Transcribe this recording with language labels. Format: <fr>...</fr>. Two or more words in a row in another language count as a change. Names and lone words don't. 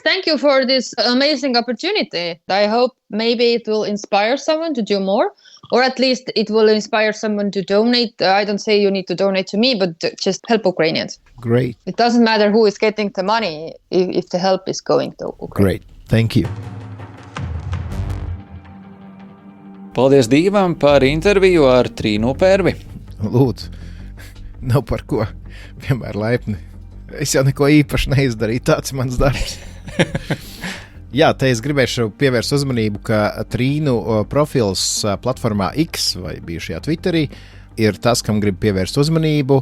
<en>Thank you for this amazing opportunity. I hope maybe it will inspire someone to do more. Or at least it will inspire someone to donate. I don't say you need to donate to me, but just help Ukrainians. Great. It doesn't matter who is getting the money if the help is going to Ukraine. Great. Thank you.</en> <lv>Paldies Dīvam par interviju ar Triinu Pervi. Lūdzu, nav par ko. Vienmēr laipni. Es jau neko īpaši neizdarīju, tāds mans darbs. Jā, te es gribēšu pievērst uzmanību, ka Triinu profils platformā X vai bijušajā Twitterī ir tas, kam grib pievērst uzmanību.</lv>